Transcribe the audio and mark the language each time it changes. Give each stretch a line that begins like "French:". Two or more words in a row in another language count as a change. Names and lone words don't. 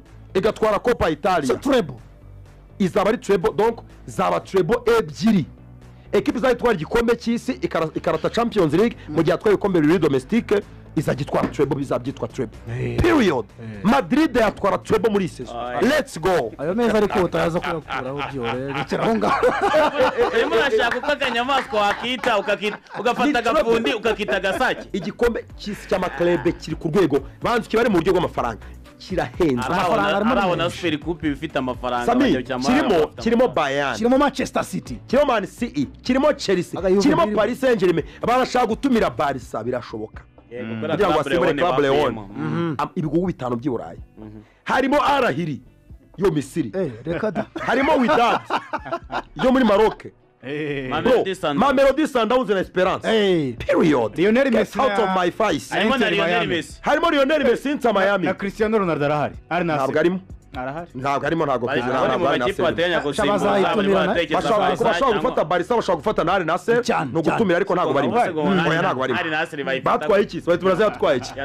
Kinyarwanda: igatwara Copa Italia treble izaba ari treble donc zaba treble ebyiri equipe izatwara igikombe cy'isi ikarata Champions League mu gihe atwaye ikombe bibiri domestique izagitwara treble bizabyitwa treble period Madrid yatwara treble muri season
English: let's go
Kinyarwanda: ayo meza ariko utayaza kuyakuraho byore gikirahonga urimo urashaka uko akanyamaswa wakita ugafata agafundi ukakita gasake igikombe cy'isi cy'amaklebe kiri ku rwego banzi kibare mu buryo bw'amafaranga kirahenze arabona Super Coupe bifite amafaranga kirimo Bayern kirimo Manchester City kirimo Man City kirimo Chelsea kirimo Paris Saint-Germain barashaka gutumira Barca birashoboka kugira ngo asimure Club Leon ibihugu bitanu by'Uburayi harimo Al-Ahly yo Misiri harimo Wydad yo muri Maroc Mamelodi Sundowns na Esperance period Lionel Messi
English: out of my face
Kinyarwanda: harimo Lionel Messi harimo Lionel Messi nta Miami na Cristiano Ronaldo arahari ntabwo arimo arahari ntabwo harimo ntabwo bari perezida bari mu ntabwo ari makipe Nasser. bateganya gusimbuza bazayitumira, bari batekereza bashobora Barca bashobora cyangwa- gufata Barca bashobora gufata na Al Nassr Cyane, ni ugutumira ariko ntabwo barimo oya ntabwo barimo Al Nassr bayifata batwaye iki baraza yatwaye iki